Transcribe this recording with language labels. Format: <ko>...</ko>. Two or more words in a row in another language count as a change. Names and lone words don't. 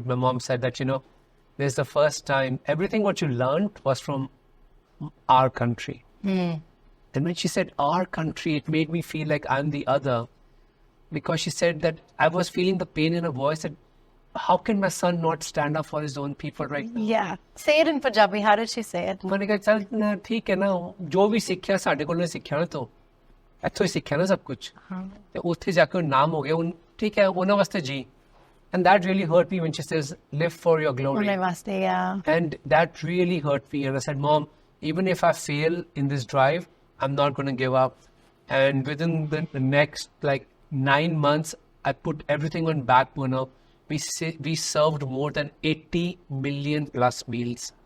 <en>My mom said that, this is the first time, everything what you learned was from our country. And when she said our country, it made me feel like I'm the other. Because she said that I was feeling the pain in her voice, that how can my son not stand up for his own people right now? Yeah. Say it in Punjabi. How did she say it?</en> <hi>मैंने कहा चल ठीक है ना जो भी सीखा साढ़े को सीखा ना तो</hi> <pa>ਇੱਥੋਂ ਹੀ ਸਿੱਖਿਆ ਨਾ ਸਭ ਕੁਝ ਤੇ ਉੱਥੇ ਜਾ ਕੇ ਨਾਮ ਹੋ ਗਿਆ ਠੀਕ ਹੈ ਉਹਨਾਂ ਵਾਸਤੇ ਜੀ</pa> <en>and that really hurt me when she says live for your glory</en> <pa>ਉਹਨੇ ਵਾਸਤੇ,</pa> <en>yeah. and that really hurt me and I said, Mom, even if I fail in this drive, I'm not going to give up. And within the next 9 months, I put everything on back burner. We served more than 80 million plus meals.</en>